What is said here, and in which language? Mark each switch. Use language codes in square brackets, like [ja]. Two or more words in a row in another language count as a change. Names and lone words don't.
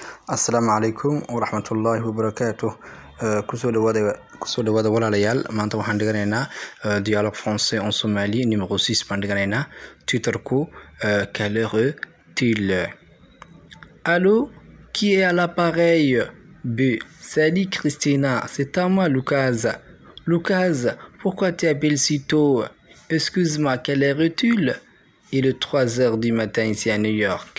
[so] Assalaamu calaykum waraxmatullaahi wabarakaatuh. Kusoo dhawaada walaalayaal. Maanta waxaan dhiganaynaa [fr] dialogue français en Somalie numéro 6 [so] baan dhiganaynaa. [fr] Twitterku quelle heure est-il? Allô, qui est à l'appareil? B. Salut Christina, c'est à moi Lucas. Lucas, pourquoi tu appelles si tôt? Excuse-moi, quelle heure est-il? Il est 3 heures du matin ici à New York.